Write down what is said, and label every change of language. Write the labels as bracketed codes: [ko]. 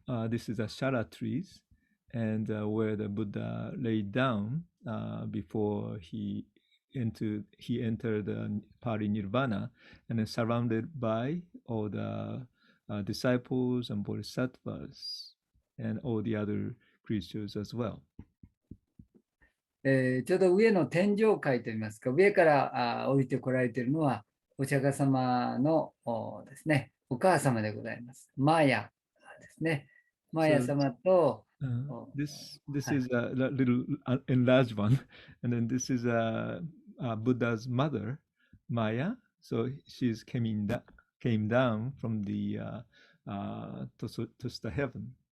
[en] This is the Shara trees, and where the Buddha laid down before he entered the Parinirvana, and then surrounded by all the disciples and bodhisattvas and all the other creatures as well. [ja] ちょうど上の天上界といいますか、上から降りてこられているのは、お釈迦様のですね、お母様でございます。マーヤですね。マーヤ様と、 [en] this is a little enlarged one, and then this is Buddha's mother, Maya. So she's came down from the to the heaven.